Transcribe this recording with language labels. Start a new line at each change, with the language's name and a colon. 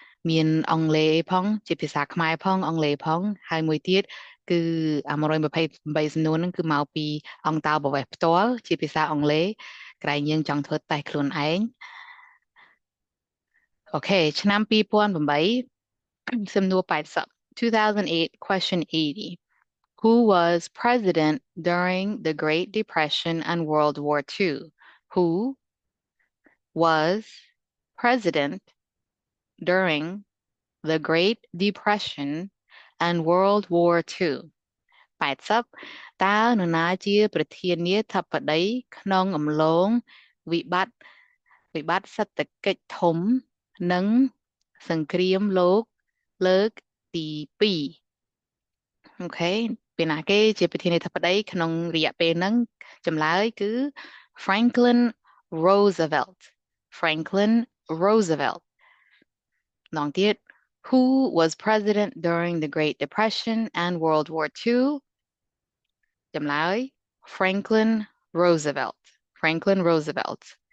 Khmer: មានអង់គ្លេសផងជាភាសាខ្មែរផងអង់គ្លេសផងហើយមួយទៀតគឺ128សំណួរហ្នឹងគឺមកពីអង្គតាបវេសផ្ទាល់ជាភាសាអង់គ្លេសក្រែងយើងចង់ធ្វើតេស្តខ្លួនឯងអូខេឆ្នាំ2008សំណួរ80
English: 2008 question 80 Who was president during the Great Depression and World War II? Who was president during the Great Depression and World War II?
Khmer: 80តើនរណាជាប្រធានាធិបតីក្នុងអំឡុងវិបត្តិសេដ្ឋកិច្ចធំនិង សង្គ្រាមលោកលើកទី2អូខេពេលណាគេជាប្រធានាធិបតីក្នុងរយៈពេលហ្នឹងចម្លើយគឺ Franklin Roosevelt Franklin Roosevelt ម្ដងទៀត
English: Who was president during the Great Depression and World War II
Khmer: ចម្លើយ Franklin Roosevelt Franklin Roosevelt